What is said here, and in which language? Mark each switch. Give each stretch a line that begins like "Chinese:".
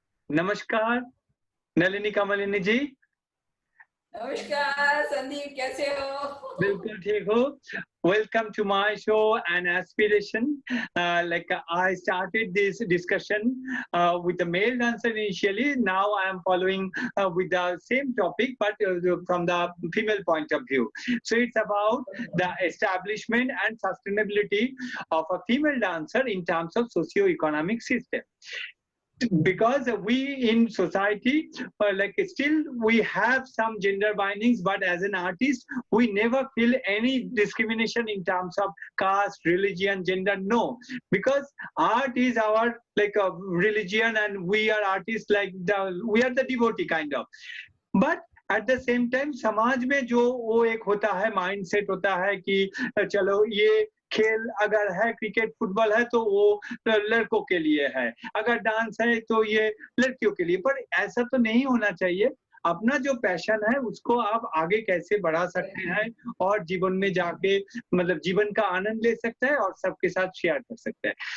Hindi: नमस्कार, नलिनी कमलिनी जी। नमस्कार संदीप, कैसे हो? बिल्कुल ठीक हूँ।
English: Welcome to my show and aspiration. I started this discussion with the male dancer initially. Now I am following with the same topic, but from the female point of view. So it's about the establishment and sustainability of a female dancer in terms of socio-economic system. Because we in society still we have some gender bindings, but as an artist we never feel any discrimination in terms of caste, religion, gender. No, because art is our religion, and we are artists, we are the devotee kind of. But at the same time
Hindi: समाज में जो वो एक होता है mind set होता है कि चलो ये खेल अगर है, क्रिकेट फुटबॉल है तो वो लड़कों के लिए है, अगर डांस है तो ये लड़कियों के लिए। पर ऐसा तो नहीं होना चाहिए। अपना जो पैशन है उसको आप आगे कैसे बढ़ा सकते हैं और जीवन में जाके जीवन का आनंद ले सकते हैं और सबके साथ शेयर कर सकते हैं।